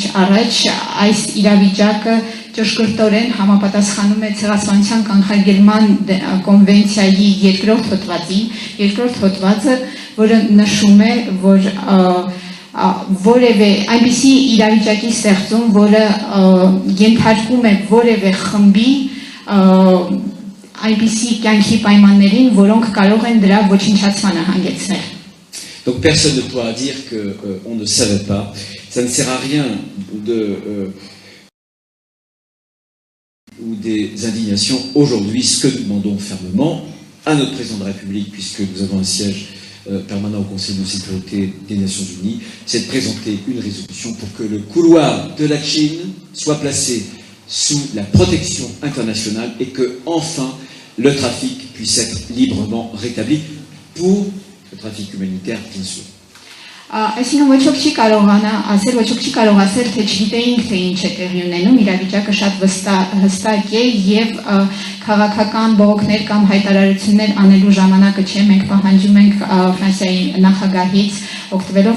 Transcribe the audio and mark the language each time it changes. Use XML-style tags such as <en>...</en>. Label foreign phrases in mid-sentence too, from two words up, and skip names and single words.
<hy>առաջ, այս իրավիճակը ճշգրտորեն համապատասխանում է ցեղասպանության կանխարգելման կոնվենցիայի երկրորդ հոդվածը, որը նշում է, որ որևէ այնպիսի իրավիճակի ստեղծում, որը ենթարկում է որևէ խմբի այնպիսի կյանքի պայմաններին, որոնք կարող են դրա ոչնչացմանը հանգեցնել.</hy> <fr>Donc personne ne pourra dire qu'on ne savait pas. Ça ne sert à rien ou des indignations. Aujourd'hui, ce que nous demandons fermement à notre président de la République, puisque nous avons un siège permanent au Conseil de sécurité des Nations Unies, c'est de présenter une résolution pour que le couloir de la Chine soit placé sous la protection internationale et que, enfin, le trafic puisse être librement rétabli pour le trafic humanitaire, bien sûr.</fr> <hy>Այսինքն ոչ ոք չի կարող ասել, թե չգիտեինք, թե ինչ է տեղի ունենում, իրավիճակը շատ հստակ է եւ քաղաքական բողոքներ կամ հայտարարություններ անելու ժամանակը չէ, մենք պահանջում ենք Ֆրանսիայի նախագահից, օգտվելով</hy>